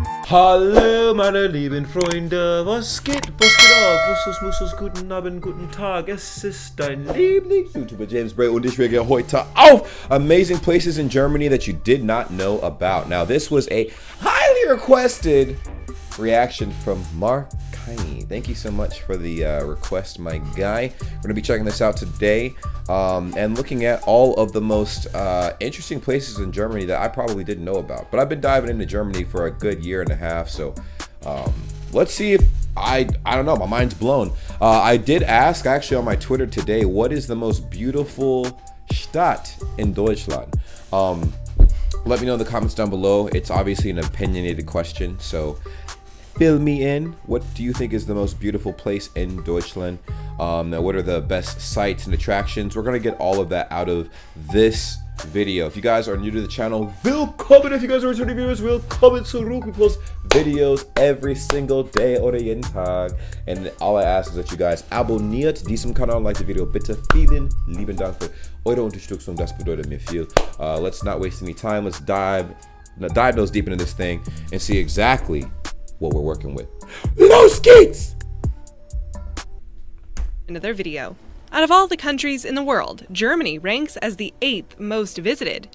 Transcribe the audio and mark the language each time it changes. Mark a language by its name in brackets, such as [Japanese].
[German] Hallo meine lieben Freunde, was geht ab? Mussus, guten Abend, guten Tag. Es ist dein Lieblings-YouTuber James Bray und ich reagiere heute auf [English] amazing places in Germany that you did not know about. Now this was a highly requested reaction from Mark. Thank you so much for the request, my guy. We're going to be checking this out today and looking at all of the most interesting places in Germany that I probably didn't know about. But I've been diving into Germany for a good year and a half, so let's see if I don't know, my mind's blown. I did ask actually on my Twitter today, what is the most beautiful [German] Stadt in Deutschland? [English] Let me know in the comments down below. It's obviously an opinionated question, so fill me in. What do you think is the most beautiful place in Deutschland? What are the best sites and attractions? We're gonna get all of that out of this video. If you guys are new to the channel, [German] willkommen. [English] If you guys are returning viewers, [German] willkommen zurück. [English] We post videos every single day [German] oder jeden Tag. [English] And all I ask is that you guys [German] abonniert diesem Kanal, [English] like the video. [German] Bitte vielen lieben Dank für eure Unterstützung. Das bedeutet mir viel. [English] Let's not waste any time. Let's dive nose deep into this thing and see exactly what we're working with. [German] Los geht's! [English] Another video. Out of all the countries in the world, Germany ranks as the 8th most visited.